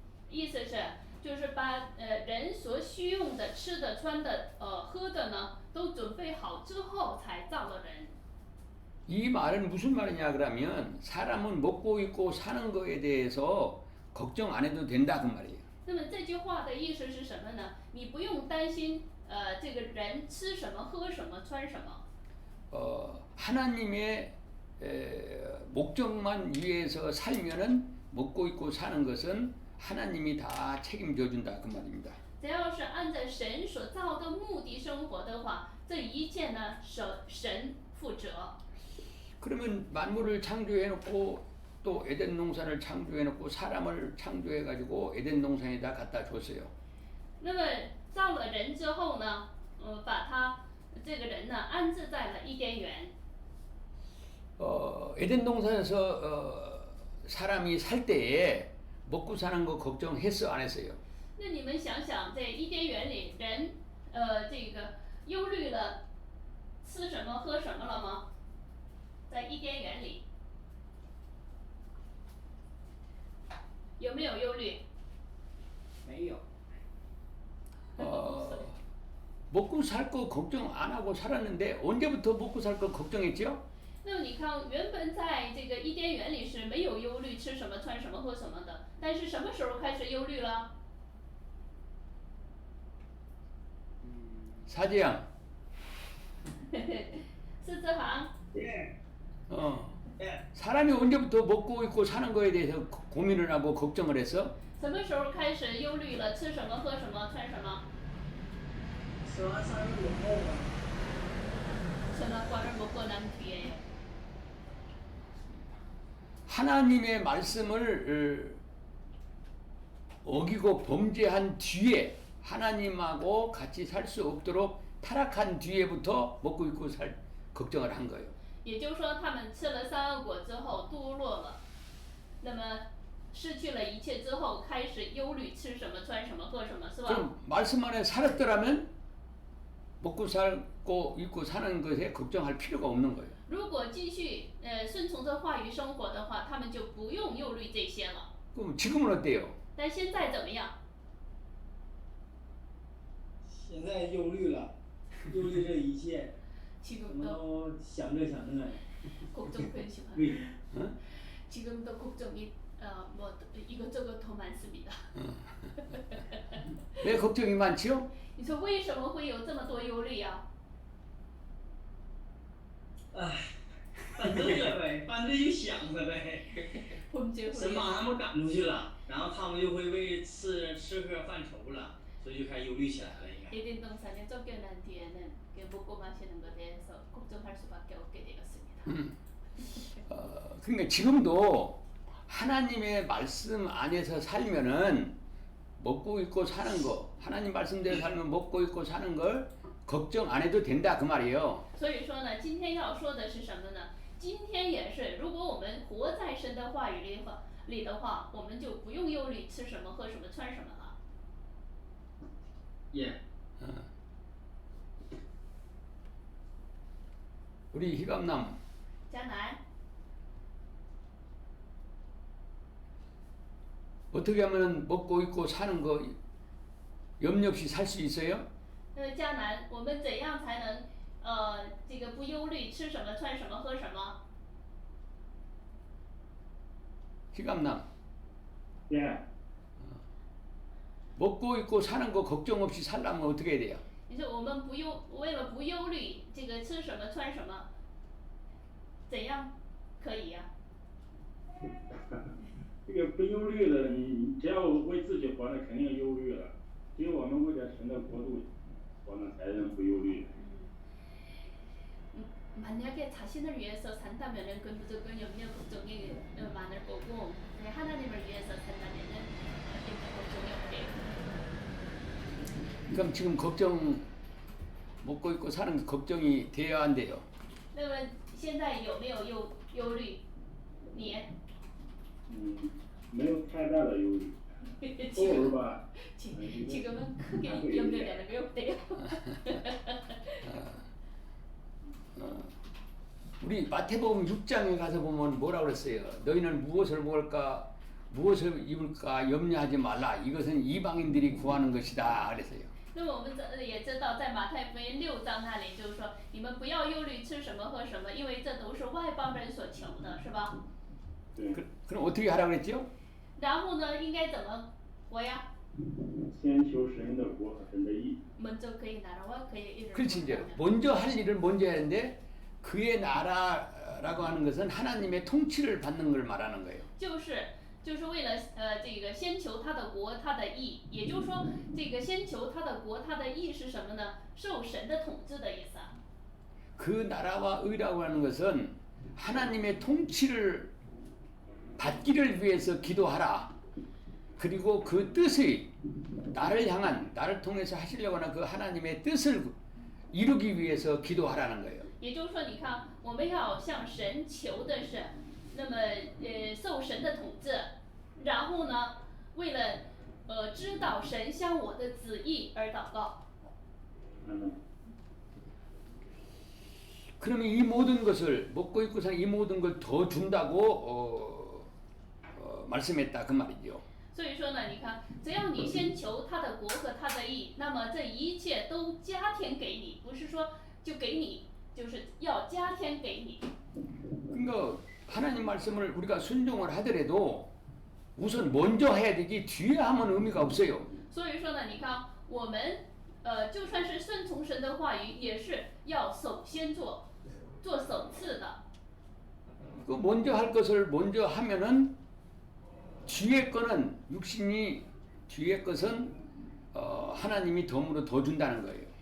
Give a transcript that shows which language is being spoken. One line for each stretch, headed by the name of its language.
Chinese: 意思是，就是把人所需用的、吃的、穿的、喝的呢，都准备好之后才造了人。
Korean: 이 말은 무슨 말이냐 그러면 사람은 먹고 입고 사는 거에 대해서 걱정 안 해도 된다 그 말이에요.
Chinese: 那么这句话的意思是什么呢？你不用担心这个人吃什么、喝什么、穿什么。
Korean: 하나님의 목적만 위해서 살면은 먹고 입고 사는 것은 하나님이 다 책임져 준다 그 말입니다.
Chinese: 只要是按照神所造的目的生活的话，这一切呢，神负责。
Korean: 그러면 만물을 창조해 놓고 또 에덴 동산을 창조해 놓고 사람을 창조해 가지고 에덴 동산에다 갖다 줬어요.
Chinese: 那么造了人之后呢，把他这个人呢安置在了伊甸园。
Korean: 에덴 동산에서 사람이 살 때에 먹고 사는 거 걱정했어 안 했어요?
Chinese: 那你们想想，在伊甸园里，人这个忧虑了吃什么喝什么了吗？在伊甸园里有没有忧虑？没有。
Korean: 먹고 살 거 걱정 안 하고 살았는데 언제부터 먹고 살 거 걱정했죠?
Chinese: 那么你看，原本在这个伊甸园里是没有忧虑吃什么、穿什么、喝什么的，但是什么时候开始忧虑了？
Korean: 사제양.
Chinese: 四字行，
Korean: 예. 예. 사람이 언제부터 먹고 입고 사는 거에 대해서 고민을 하고 걱정을 했어?
Chinese: 什么时候开始忧虑了吃什么、喝什么、穿什么？吃完三日以后啊，
Korean: 전화과를 먹고 난 뒤에요. 하나님의 말씀을 어기고 범죄한 뒤에 하나님하고 같이 살 수 없도록 타락한 뒤에부터 먹고 입고 살 걱정을 한 거예요.
Chinese: 也就是说，他们吃了三恶果之后堕落了，那么失去了一切之后，开始忧虑吃什么、穿什么、喝什么，是吧？
Korean: 그럼 말씀 안에 살았더라면 먹고 살고 입고 사는 것에 걱정할 필요가 없는 거예요.
Chinese: 如果继续顺从着话语生活的话，他们就不用忧虑这些了。
Korean: 그럼 지금은 어때요?
Chinese: 但现在怎么样？现在忧虑了，忧虑这一切，什
Korean: 지금도
Chinese: 么都想这想那的。
Korean: 걱정 편심한.
Chinese: 对，
Korean: 지금도 걱정이 뭐 이것저것 더 많습니다. 왜 걱정이 많지요?
Chinese: 你说为什么会有这么多忧虑呀？唉，反正了呗，反正就想着呗。
Korean: 범죄
Chinese: 神
Korean: 후에
Chinese: 把他们赶出去了，然后他们就会为吃喝犯愁了，所以就开始忧虑起来了，应该。
Korean: 에덴 동산에 쫓겨난 뒤에는 그 먹고 마시는 것에 대해서 걱정할 수밖에 없게 되었습니다. 그러니까 지금도 하나님의 말씀 안에서 살면은 먹고 입고 사는 거, 하나님 말씀대로 살면 먹고 입고 사는 걸 걱정 안 해도 된다 그 말이에요.
Chinese: 所以说呢，今天要说的是什么呢？今天也是，如果我们活在神的话语里的话，我们就不用忧虑吃什么、喝什么、穿什么了。
Korean: 예. 우리 희감남
Chinese: 迦南，
Korean: 어떻게 하면 먹고 입고 사는 거 염려 없이 살 수 있어요?
Chinese: 迦南，我们怎样才能这个不忧虑吃什么穿什么喝什么？
Korean: 희감남. 예. 먹고 입고 사는 거 걱정 없이 살려면 어떻게 해야 돼요?
Chinese: 你说我们为了不忧虑这个吃什么穿什么，怎样可以呀、这个不忧虑的，你只要为自己活，那肯定忧虑了。只有我们为了神的国度活呢，才能不忧虑。
Korean: 만약에 자신을 위해서 산다면은 그 무조건 염려 걱정이 많을 거고 하나님을 위해서 산다면은 염려 걱정이 없대요. 그럼 지금 걱정 먹고 입고 사는 게 걱정이 돼야 안 돼요?
Chinese: 那么现在有没有忧虑？你没有太大的忧虑，偶尔吧。
Korean: 지금은 크게 염려되는 게 없대요. 우리 마태복음 6장에 가서 보면 뭐라 그랬어요? 너희는 무엇을 먹을까, 무엇을 입을까 염려하지 말라. 이것은 이방인들이 구하는 것이다. 그랬어요.
Chinese: 那么我们也知道，在马太福音6章那里就是说，你们不要忧虑吃什么喝什么，因为这都是外邦人所求的，是吧？
Korean: 그럼 어떻게 하라고 그랬죠?
Chinese: 然后呢，应该怎么活呀？先求神的国和神的义。
Korean: 먼저 그의 나라와 그의 일을 그렇지 이제 먼저 할 일을 먼저 해야 하는데 그의 나라라고 하는 것은 하나님의 통치를 받는 걸 말하는 거예요.
Chinese: 就是为了这个先求他的国他的义，也就是说这个先求他的国他的义是什么呢？受神的统治的意思啊。
Korean: 그 나라와 의라고 하는 것은 하나님의 통치를 받기를 위해서 기도하라. 그리고 그 뜻이 나를 향한 나를 통해서 하시려고 하는 그 하나님의 뜻을 이루기 위해서 기도하라는 거예요.
Chinese: 也就是说，你看，我们要向神求的是，那么受神的统治，然后呢，为了知道神向我的旨意而祷告。
Korean: 그러면 이 모든 것을 먹고 입고 사는 이 모든 걸 더 준다고 말씀했다 그 말이죠.
Chinese: 所以说呢，你看，只要你先求他的国和他的义，那么这一切都加添给你，不是说就给你，就是要加添给你。
Korean: 그러니까 하나님 말씀을 우리가 순종을 하더라도 우선 먼저 해야 되지 뒤에 하면 의미가 없어요.
Chinese: 所以说呢，你看我们就算是顺从神的话语，也是要首先做首次的。
Korean: 그 먼저 할 것을 먼저 하면은 뒤에 거는 육신이 뒤에 것은 하나님이 덤으로 더 준다는 거예요.